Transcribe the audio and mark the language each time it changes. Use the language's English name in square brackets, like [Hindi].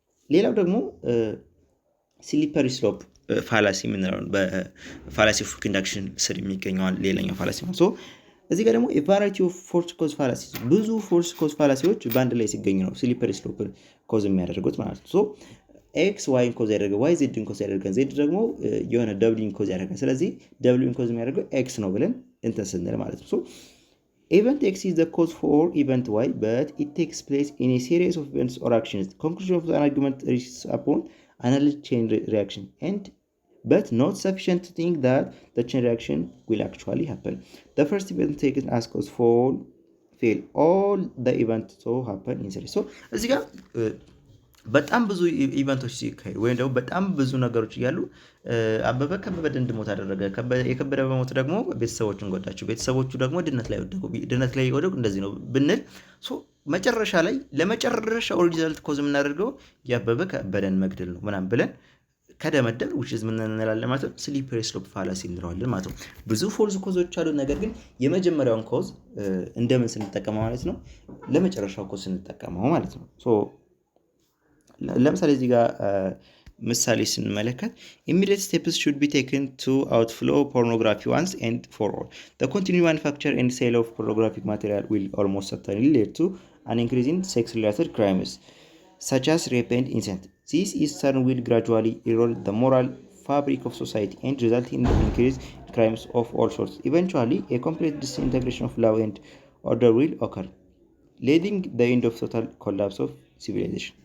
[Amharic] ሌላው ደግሞ ስሊፐሪ ስሎፕ ፋላሲ የምንለው በፋላሲ ኦፍ ኢንዳክሽን ስር የሚገኘው ሌላኛው ፋላሲ ነው። እዚህ ጋር ደግሞ ቫራይቲ ኦፍ ፎርስ ኮዝ ፋላሲ ብዙ ፎርስ ኮዝ ፋላሲዎች በአንድ ላይ ሲገኙ ነው ስሊፐሪ ስሎፕ ኮዝ የሚያደርጉት ማለት ነው። ኤክስ ዋይን ኮዝ ያደርጋል፣ ዋይ ዜድን ኮዝ ያደርጋል፣ ዜድ ደግሞ የሆነ ደብሊውን ኮዝ ያደርጋል። ስለዚህ ደብሊውን ኮዝ የሚያደርገው ኤክስ ነው ብለን እንትን ስንል ማለት ነው። [English] Event X is the cause for event Y, but it takes place in a series of events or actions. The conclusion of an argument rests upon another chain reaction, but not sufficient to think that the chain reaction will actually happen. The first event taken as cause for fail all the events to happen in series. [Amharic] So እዚህ ጋር በጣም ብዙ ኢቨንቶች ሲካሄዱ ወይም ደግሞ በጣም ብዙ ነገሮች እያሉ አበበ ከበደ እንዲሞት አደረገ። የከበደ በሞት ደግሞ ቤተሰቦቹን ጎዳቸው። ቤተሰቦቹ ደግሞ ድነት ላይ ወደቁ። ድነት ላይ ወደቁ እንደዚህ ነው ብንል መጨረሻ ላይ ለመጨረሻው ሪዛልት ኮዝ የምናደርገው የአበበ ከበደን መግደል ነው ምናምን ብለን ከደመደም [English] which is [Amharic] ምን እንላለን ማለት ነው ስሊፐሪ ስሎፕ ፋላሲ እንለዋለን ማለት ነው። ብዙ ፎልስ ኮዞች አሉ። ነገር ግን የመጀመሪያውን ኮዝ እንደምን ስንጠቀመው ማለት ነው ለመጨረሻው ኮዝ ስንጠቀመው ማለት ነው። ለምሳሌ እዚህ ጋር ምሳሌ ስንመለከት [English] immediate steps should be taken to outflow pornography once and for all. The continued manufacture and sale of pornographic material will almost certainly lead to an increase in sex-related crimes such as rape and incest. This in turn will gradually erode the moral fabric of society and result in the increase in crimes of all sorts. Eventually, a complete disintegration of law and order will occur, leading the end of total collapse of civilization.